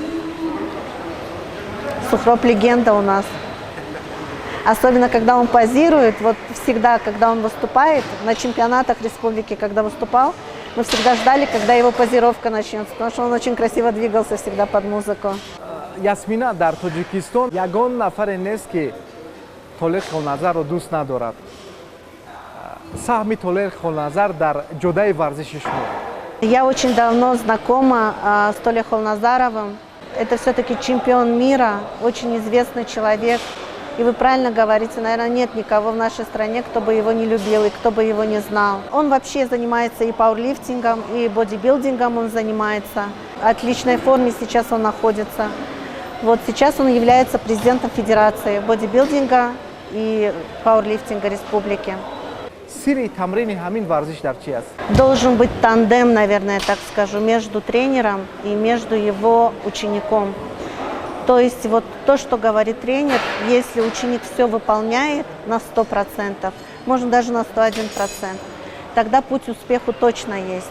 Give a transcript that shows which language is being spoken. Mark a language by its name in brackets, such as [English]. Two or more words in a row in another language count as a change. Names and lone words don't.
[Russian] Суҳроб легенда у нас. Особенно, когда он позирует, вот всегда, когда он выступает, на чемпионатах республики, когда выступал, мы всегда ждали, когда его позировка начнется, потому что он очень красиво двигался всегда под музыку. [Tajik] Ясмина, дар Тоҷикистон ягон нафаре нест ки Толер Холназарро дӯст надорад. Саҳми Толер Холназар дар ҷодаи варзиши шумо? [Russian] Я очень давно знакома с Толей Холназаровым. Это все-таки чемпион мира, очень известный человек. И вы правильно говорите, наверное, нет никого в нашей стране, кто бы его не любил и кто бы его не знал. Он вообще занимается и пауэрлифтингом, и бодибилдингом он занимается. В отличной форме сейчас он находится. Вот сейчас он является президентом Федерации бодибилдинга и пауэрлифтинга республики. [Tajik] Сири тамрини ҳамин варзиш дар чи аст? [Russian] Должен быть тандем, наверное, так скажу, между тренером и между его учеником. То есть вот то, что говорит тренер, если ученик все выполняет на 100%, можно даже на 101%, тогда путь к успеху точно есть.